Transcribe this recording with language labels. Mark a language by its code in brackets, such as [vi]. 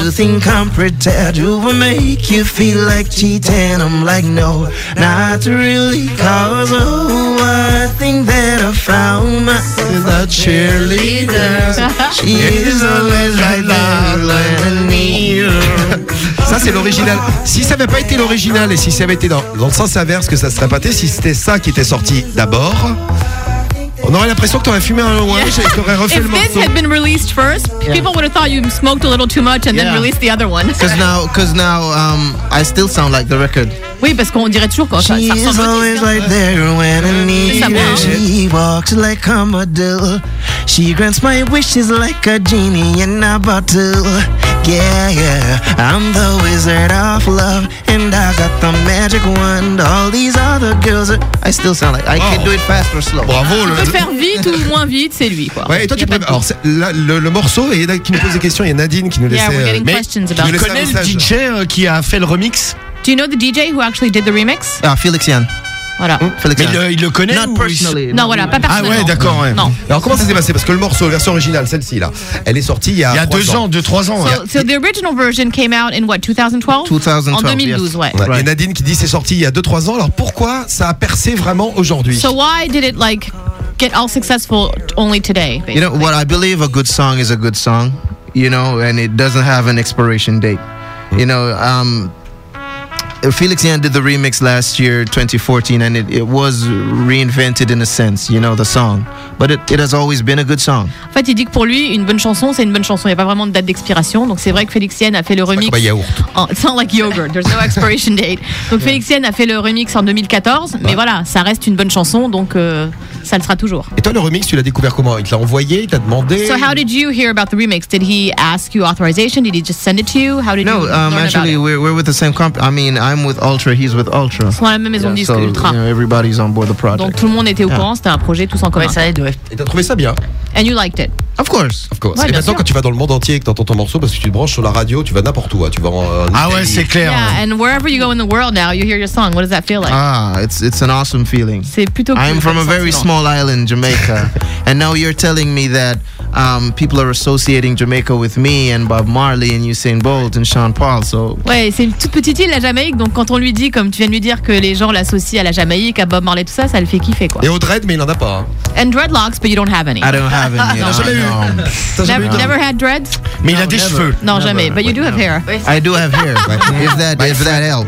[en] Do you think I'm prepared to make you feel like cheating? I'm like, no, not really, 'cause oh, I think that I found myself a cheerleader. She is always right there when I need her. [fr] Ça c'est l'original. Si ça n'avait pas été l'original et si ça avait été dans le sens inverse, que ça serait pâté. Si c'était ça qui était sorti d'abord, on aurait l'impression que tu aurais fumé un loin et que tu aurais refait [en] if [fr] le morceau. [en] If this had been released first, people would have thought you smoked a little too much and then released the other one. Because now I still sound like the record. [fr] Oui, parce qu'on dirait toujours quoi. [en] She is always right there when I need her. She walks like a model. She grants my wishes like a genie in a bottle. Yeah, yeah, I'm the wizard of love, and I got the magic wand. All these other girls are... I still sound like I can do it fast or slow. Bravo. [fr] Tu peux faire vite ou moins vite, c'est lui quoi. Ouais, et toi tu préfères. Alors le morceau et qui nous pose des questions, il y a Nadine qui nous laisse. [en] Yeah, we're getting questions about. [fr] Tu connais le DJ qui a fait le remix? [en] Do you know the DJ who actually did the remix? [fr] Ah, Felix Yann. Voilà. Mais il le connaît? [en] Not personally. [fr] Non, voilà, pas personnellement. Ah ouais, d'accord. Ouais. Non. Alors comment ça s'est passé? Parce que le morceau, la version originale, celle-ci là, elle est sortie il y a deux ans, deux trois ans. [en] So the original version came out in what, 2012? 2012. [fr] En 2012, [en] yes. [fr] Ouais. [en] Right. [fr] Et Nadine qui dit c'est sorti il y a deux trois ans. Alors pourquoi ça a percé vraiment aujourd'hui? [en] So why did it like get all successful only today? Basically? You know what? I believe a good song is a good song, you know, and it doesn't have an expiration date, you know. Felix Yan did the remix last year, 2014, and it was reinvented in a sense, you know, the song. But it has always been a good song. [fr] En fait, il dit que pour lui, une bonne chanson, c'est une bonne chanson. Il n'y a pas vraiment de date d'expiration. Donc, c'est vrai que Felix Yan a fait le remix. C'est pas yaourt. [en] It's not like yogurt. There's no expiration date. [fr] Donc, yeah. Felix Yan a fait le remix en 2014. Mais voilà, ça reste une bonne chanson. Donc, ça le sera toujours. Et toi, le remix, tu l'as découvert comment? Il te l'a envoyé? Il t'a demandé? [en] So, how did you hear about the remix? Did he ask you authorization? Did he just send it to you? How did no, you learn actually, about it? We're with the same company. I mean, I'm with Ultra, he's with Ultra. [fr] Ils sont à la même maison de disque, Ultra. [en] You know, everybody's on board the project. [fr] Donc, tout le monde était au courant. C'était un projet tous en commun. Ouais, ça aide. Et t'as trouvé ça bien? [en] And you liked it? Of course. Of course. [fr] Ouais, et maintenant, quand tu vas dans le monde entier et que t'entends ton morceau, parce que tu te branches sur la radio, tu vas n'importe où. Hein. Tu vas ah ouais, c'est clair. [en] Yeah, and wherever you go in the world now, you hear your song. What does that feel like? Ah, it's an awesome feeling. [fr] C'est plutôt cool. [en] I'm from a very small island, Jamaica. And now you're telling me that people are associating Jamaica with me and Bob Marley and Usain Bolt and Sean Paul. So. [fr] Ouais, c'est une toute petite île, la Jamaïque. Donc quand on lui dit, comme tu viens de lui dire, que les gens l'associent à la Jamaïque, à Bob Marley, tout ça, ça le fait kiffer quoi. Et au dread, mais il en a pas. [en] And dreadlocks, but you don't have any. I don't have any. [fr] Non, jamais eu. [en] Never had dreads. [fr] Mais il a des cheveux. Non, jamais. [en] But you do have hair. I do have hair. If that helps.